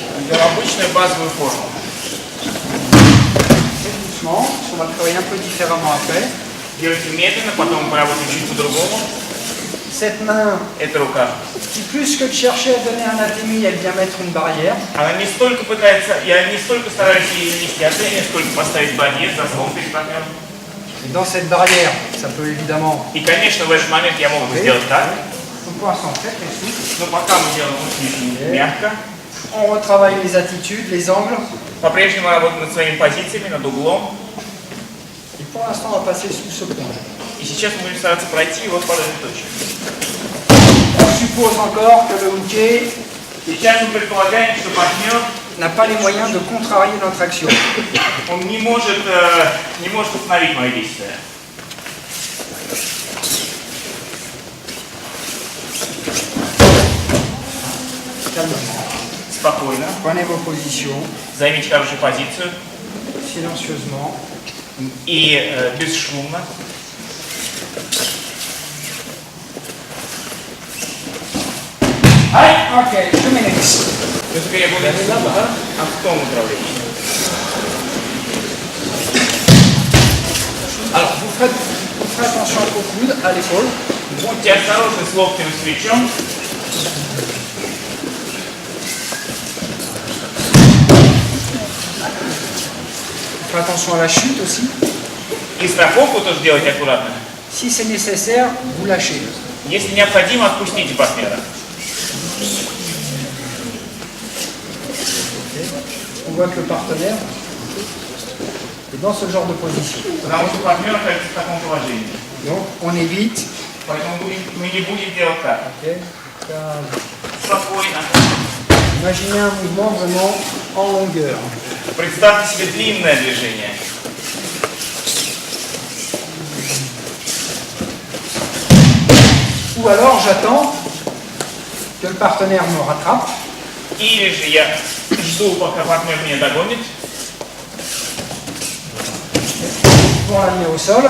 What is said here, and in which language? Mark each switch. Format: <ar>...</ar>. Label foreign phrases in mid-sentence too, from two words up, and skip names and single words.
<ru>Делаем обычную базовую форму.</ru> <fr>Très doucement, on va travailler un peu différemment après.</fr> <ru>Делайте медленно, потом мы поработаем чуть по-другому.</ru> <fr>Cette main,</fr> <ru>Эта рука.</ru> <fr>qui plus que de chercher à donner un atémie, elle vient mettre une barrière.</fr> <ru>Она не столько пытается, я не столько стараюсь ей нанести отдельно, сколько поставить барьер, заслон перед партнером.</ru> <fr>Et dans cette barrière, ça peut évidemment...</fr> <ru>И, конечно, в этот момент я мог бы сделать так,</ru> <fr>Donc pour l'instant, très très souple.</fr> <ru>но пока мы делаем очень мягко.</ru> <fr>On retravaille les attitudes, les angles.</fr> <ru>По-прежнему работаем над своими позициями, над углом.</ru> <fr>Et pour l'instant, on va passer sous ce point.</fr> <ru>И сейчас мы будем стараться пройти его по этой точке.</ru> <fr>On suppose encore que le hooké</fr> <ru>Сейчас мы предполагаем, что партнер</ru> <fr>n'a pas les moyens de contrarier notre action.</fr> <ru>он не может остановить мои действия.</ru> <fr>Calmement.</fr> <ru>Спокойно.</ru> <fr>Prenez vos positions,</fr> <ru>Займите хорошую позицию</ru> <fr>silencieusement.</fr> <ru>и бесшумно.</ru> <fr>Ok, je m'énerve.</fr> <ru>То есть я буду в том направлении.</ru> <fr>Alors, vous ferez attention au coude, à l'épaule.</fr> <ru>Будьте осторожны с локтем и с плечом.</ru> <fr>Faites attention à la chute aussi.</fr> <ru>И страховку тоже делайте аккуратно.</ru> <fr>Si c'est nécessaire, vous lâchez.</fr> <ru>Если необходимо, отпустите партнера.</ru> <fr>On voit que le partenaire est dans ce genre de position.</fr> <ru>Потому что партнер находится в таком положении.</ru> <fr>Donc, on évite.</fr> <ru>Поэтому мы не будем делать так.</ru> <fr>Ok, calme.</fr> <ru>Спокойно.</ru> <fr>Imaginez un mouvement vraiment en longueur.</fr> <ru>Представьте себе длинное движение.</ru> <fr>Ou alors, j'attends que le partenaire me rattrape.</fr> <ru>Или же я жду, пока партнер меня догонит,</ru> <fr>Pour l'amener au sol.</fr>